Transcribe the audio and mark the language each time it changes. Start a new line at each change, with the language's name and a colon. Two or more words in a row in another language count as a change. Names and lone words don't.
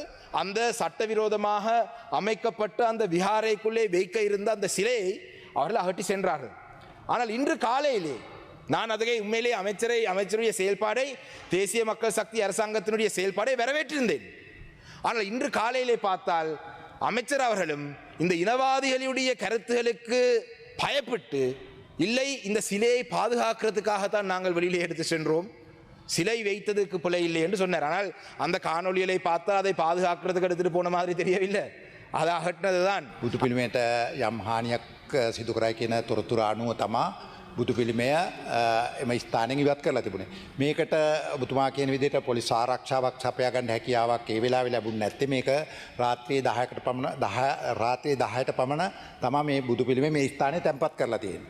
Tamil: அந்த சட்டவிரோதமாக அமைக்கப்பட்ட அந்த விஹாரைக்குள்ளே வைக்க இருந்த அந்த சிலையை அவர்கள் அகற்றி சென்றார்கள் ஆனால் இன்று காலையிலே நான் அதுவே உண்மையிலே அமைச்சருடைய செயல்பாடை தேசிய மக்கள் சக்தி அரசாங்கத்தினுடைய செயல்பாடை வரவேற்றிருந்தேன் ஆனால் இன்று காலையிலே பார்த்தால் அமைச்சர் அவர்களும் இந்த இனவாதிகளுடைய கருத்துகளுக்கு பயப்பட்டு இல்லை இந்த சிலையை பாதுகாக்கிறதுக்காகத்தான் நாங்கள் வெளியிலே எடுத்து சென்றோம், சிலை வைத்ததுக்கு பிழை இல்லை என்று சொன்னார். ஆனால் அந்த காணொளிகளை பார்த்தா அதை பாதுகாக்கிறதுக்கு எடுத்துட்டு போன மாதிரி தெரியவில்லை, அது அகற்றினதுதான்.
Sinhala: බුදු පිළිමයට යම් හානියක් සිදු කරයි කියන තොරතුරු අනුව තමා බුදු පිළිමය එම ස්ථානයෙන් ඉවත් කරලා තිබුණේ. මේකට ඔබතුමා කියන විදිහට පොලිස් ආරක්ෂාවක් සපයා ගන්න හැකියාවක් ඒ වෙලාවේ ලැබුණ නැත්තේ. මේක රාත්‍රියේ 10කට පමණ රාත්‍රියේ 10ට පමණ තමා මේ බුදු පිළිමය මේ ස්ථානයේ තැන්පත් කරලා තියෙන්නේ.